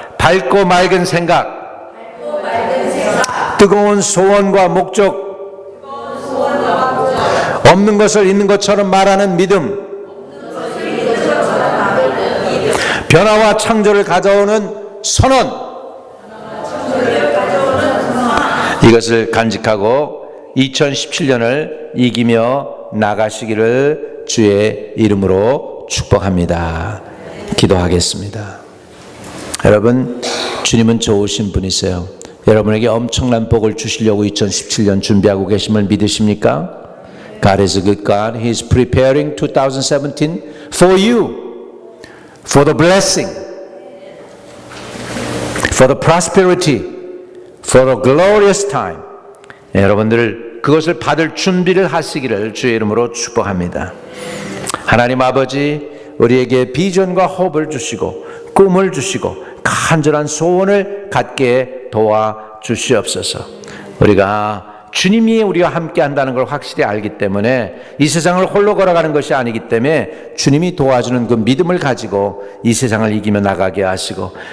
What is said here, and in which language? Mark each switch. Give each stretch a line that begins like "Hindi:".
Korean: 밝고 맑은 생각, 뜨거운 소원과 목적, 없는 것을 있는 것처럼 말하는 믿음, 변화와 창조를 가져오는 선언, 이것을 간직하고 2017년을 이기며 나가시기를 주의 이름으로 축복합니다. 기도하겠습니다. 여러분, 주님은 좋으신 분이세요. 여러분에게 엄청난 복을 주시려고 2017년 준비하고 계심을 믿으십니까?
English: God is a good God. He is preparing 2017 for you, for the blessing, for the prosperity, for the glorious time.
Korean: 여러분들 그것을 받을 준비를 하시기를 주의 이름으로 축복합니다. 하나님 아버지, 우리에게 비전과 호흡을 주시고 꿈을 주시고 간절한 소원을 갖게 도와주시옵소서. 우리가 주님이 우리와 함께 한다는 걸 확실히 알기 때문에 이 세상을 홀로 걸어가는 것이 아니기 때문에 주님이 도와주는 그 믿음을 가지고 이 세상을 이기며 나가게 하시고